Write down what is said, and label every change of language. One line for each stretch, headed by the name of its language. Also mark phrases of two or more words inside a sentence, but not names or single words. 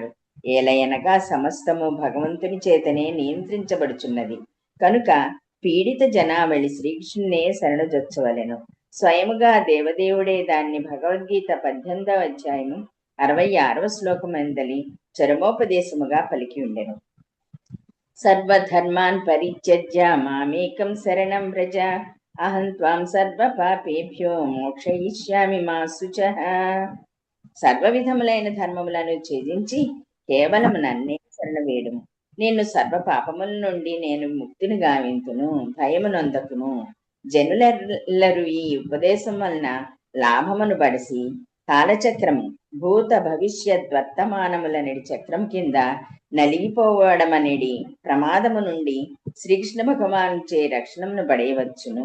Telugu: ఏలయనగా సమస్తము భగవంతుని చేతనే నియంత్రించబడుచున్నది. కనుక పీడిత జనావళి శ్రీకృష్ణునే శరణుజొచ్చవలెను. స్వయముగా దేవదేవుడే దాన్ని భగవద్గీత 18వ అధ్యాయము 66వ శ్లోకమందలి చరమోపదేశముగా పలికి ఉండెను.
Sanskrit: సర్వధర్మాన్ పరిత్యజ్య మామేకం శరణం వ్రజ అహం త్వాం సర్వ పాపేభ్యో మోక్షయిష్యామి మా శుచః.
Telugu: సర్వ విధములైన ధర్మములను ఛేదించి కేవలం నన్నే శరణ వేడుము. నిన్ను సర్వ పాపముల నుండి నేను ముక్తిని గావింతును, భయమునొందకును. జనులెల్లరూ ఈ ఉపదేశం వలన లాభమును బడిసి కాలచక్రము భూత భవిష్యత్ వర్తమానములనడి చక్రం కింద నలిగిపోవడమనేది ప్రమాదము నుండి శ్రీకృష్ణ భగవాను చే రక్షణమును పడేయవచ్చును.